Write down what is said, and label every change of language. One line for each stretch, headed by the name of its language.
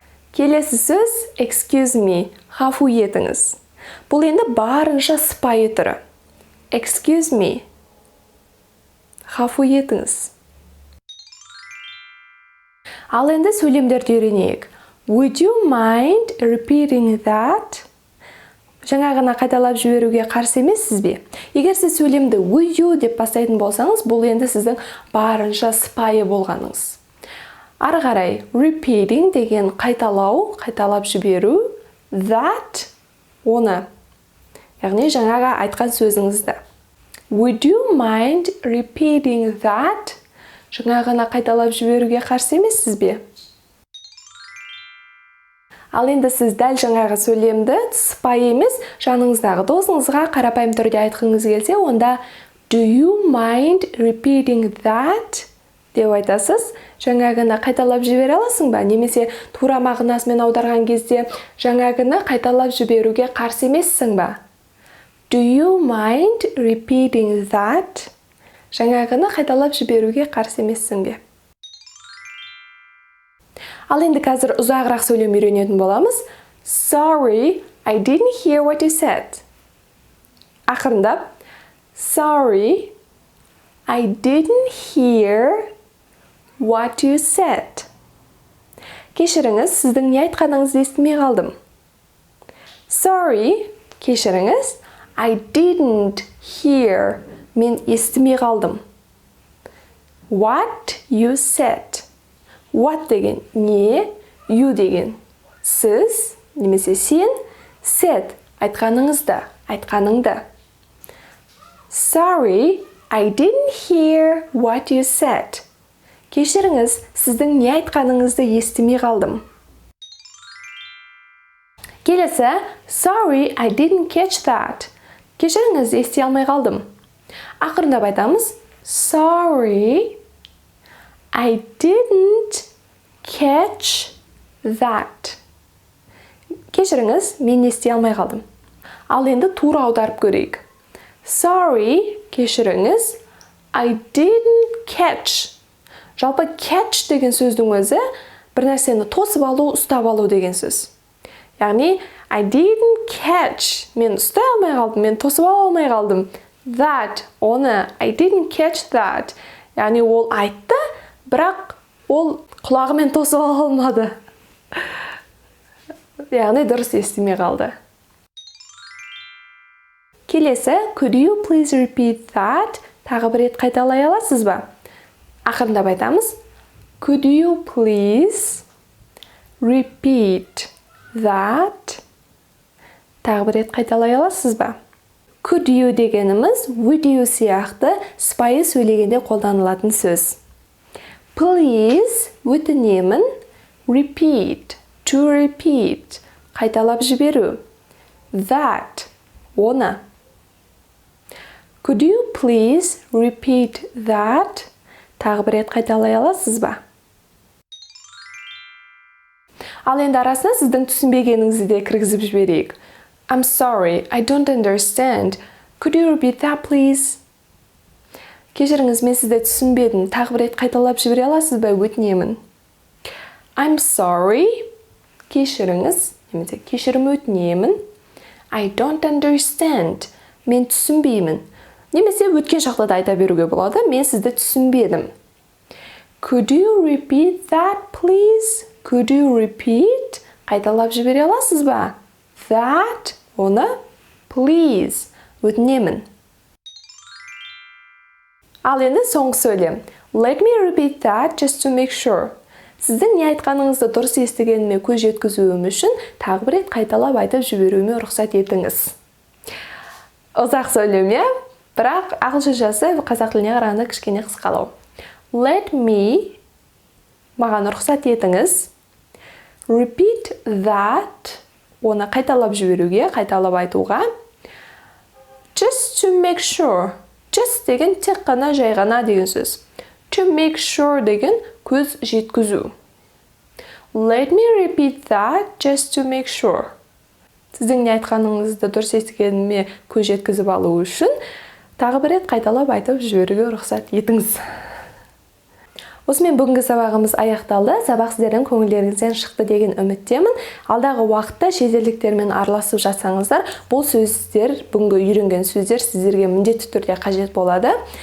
Kazakh: Келесі сөз
English: excuse me,
Kazakh: ғафу етіңіз. Бұл енді барынша сыпайы түрі.
English: Excuse me,
Kazakh: ғафу етіңіз. Ал енді сөйлемдерді үйренейік.
English: Would you mind repeating that?
Kazakh: Жаңағына қайталап жіберуге қарсы емессіз бе? Егер сіз сөйлемді
English: would you
Kazakh: деп бастайтын болсаңыз, бұл енді сіздің барынша сыпайы болғаныңыз. Ары қарай, repeating деген қайталау, қайталап жіберу, that, оны, яғни жаңаға айтқан сөзіңізді.
English: Would you mind repeating that?
Kazakh: Жаңағына қайталап жіберуге қарсы емессіз бе? Ал енді сіз дәл жаңағы сөйлемді сыпайы емес, жаныңыздағы досыңызға қарапайым түрде айтқыңыз келсе, онда
English: do you mind repeating that?
Kazakh: Деп айтасыз, жаңағыны қайталап жібере аласың ба? Немесе тура мағынасымен аударған кезде жаңағыны қайталап жіберуге қарсы емессің ба?
English: Do you mind repeating that?
Kazakh: Жаңағыны қайталап жіберуге қарсы емессің бе? Ал енді қазір ұзағырақ сөйлем үйренетін боламыз.
English: Sorry, I didn't hear what you said.
Kazakh: Ақырындап.
English: Sorry, I didn't hear what you said.
Kazakh: Кешіріңіз, сіздің не айтқаныңызды естімей қалдым.
English: Sorry, кешіріңіз, I didn't hear.
Kazakh: Мен естімей қалдым.
English: What you said.
Kazakh: What деген не, you деген сіз, немесе сен, said айтқаныңызды, айтқаныңды.
English: Sorry, I didn't hear what you said.
Kazakh: Кешіріңіз, сіздің не айтқаныңызды естімей қалдым.
English: Келесі, sorry, I didn't catch that.
Kazakh: Кешіріңіз, ести алмай қалдым. Ақырындап айтамыз,
English: sorry, I didn't catch that.
Kazakh: Кешіріңіз, мен ести алмай қалдым. Ал енді тура аударып көрейік.
English: Sorry, кешіріңіз, I didn't catch.
Kazakh: Жалпы catch деген сөздің өзі бір нәрсені тосып алу, ұстап алу деген сөз.
English: Яғни I didn't catch.
Kazakh: Мен ұстай алмай қалдым, мен тосып алмай қалдым.
English: That, оны I didn't catch that.
Kazakh: Яғни ол айтты, бірақ ол құлағымен тосып алмады. Яғни дұрыс естімей қалды.
English: Келесі, could you please repeat that?
Kazakh: Тағы бір рет қайталай аласыз ба? Ақырындап айтамыз.
English: Could you please repeat that?
Kazakh: Тағы бір рет қайталай аласыз ба?
English: Could you
Kazakh: дегеніміз
English: would you
Kazakh: сияқты сыпайы сөйлегенде қолданылатын сөз.
English: Please өтінемін, repeat, to repeat,
Kazakh: қайталап жіберу.
English: That, оны. Could you please repeat that?
Kazakh: Тағы бір рет қайталай аласыз ба? Ал енді арасына сіздің түсінбегеніңізді де кіргізіп жіберейік.
English: I'm sorry, I don't understand. Could you repeat that, please?
Kazakh: Кешіріңіз, мен сізді түсінбедім. Тағы бір рет қайталап жібере аласыз ба?
English: Өтінемін. I'm sorry.
Kazakh: Кешіріңіз, немесе кешірім өтінемін.
English: I don't understand.
Kazakh: Мен түсінбеймін. Немесе өткен шақта да айта беруге болады. Мен сізді түсінбедім.
English: Could you repeat that, please? Could you repeat?
Kazakh: Қайталап жібере аласыз ба?
English: that, оны please, өтінемін.
Kazakh: Ал енді соңғы сөйлем.
English: Let me repeat that just to make sure.
Kazakh: Сіздің не айтқаныңызды дұрыс естігеніме көз жеткізуім үшін тағы бір рет қайталап айтып жіберуіме рұқсат етіңіз. Ұзақ сөйлем, бірақ ағылшыншасы қазақ тіліне қарағанда кішкене қысқалау.
English: Let me,
Kazakh: маған рұқсат етіңіз.
English: Repeat that,
Kazakh: оны қайталап жіберуге, қайталап айтуға.
English: Just to make sure.
Kazakh: Just деген тек қана, жай ғана деген сөз.
English: To make sure
Kazakh: деген көз жеткізу.
English: Let me repeat that just to make sure.
Kazakh: Сіздің не айтқаныңызды дұрыс естігеніме көз жеткізіп алу үшін тағы бір рет қайталап айтып жіберуге рұқсат етіңіз. Осымен бүгінгі сабағымыз аяқталды. Сабақ сіздердің көңілдеріңізден шықты деген үміттемін. Алдағы уақытта шетелдіктермен араласып жатсаңыздар, бұл сөздер, бүгінгі үйренген сөздер сіздерге міндетті түрде қажет болады.